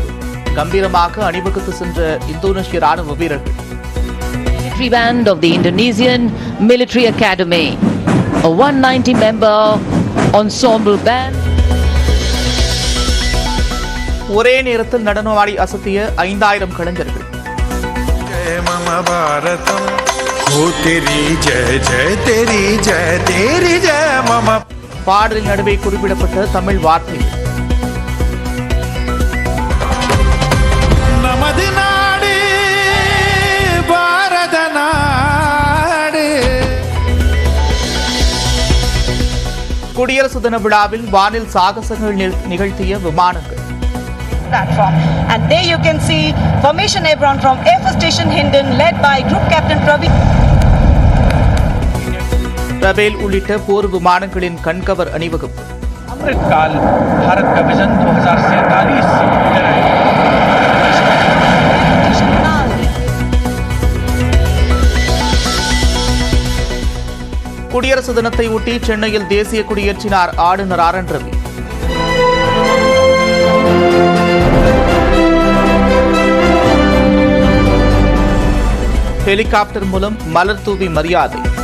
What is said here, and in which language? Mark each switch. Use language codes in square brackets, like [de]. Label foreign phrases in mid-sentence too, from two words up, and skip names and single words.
[ta] கம்பீரமாக அணிவகுத்து சென்ற இந்தோனேஷிய ராணுவ வீரர்கள். [en] Military band of the Indonesian Military Academy, a 190-member ensemble band. [ta] ஒரே நேரத்தில் நடனமாடி அசத்திய 5,000 கலைஞர்கள். பாடலின் நடுவே குறிப்பிடப்பட்ட தமிழ் வார்த்தைகள். நமது நாடு பாரத நாடு. குடியரசு தின விழாவில் வானில் சாகசங்கள் நிகழ்த்திய விமானங்கள். [en] Platform. And there you can see formation airborne from Air Force Station Hindon led by Group Captain Praveen. [ta] ரபேல் உள்ளிட்ட போர் விமானங்களின் கண்கவர் அணிவகுப்பு. [hi] अमृतकाल भारत का विजन 2047 से गुजर है. [ta] குடியரசு தினத்தை ஒட்டி சென்னையில் தேசிய கொடியேற்றினார் ஆளுநர் ஆர்.என். ரவி. ஹெலிகாப்டர் மூலம் மலர் தூவி மரியாதை.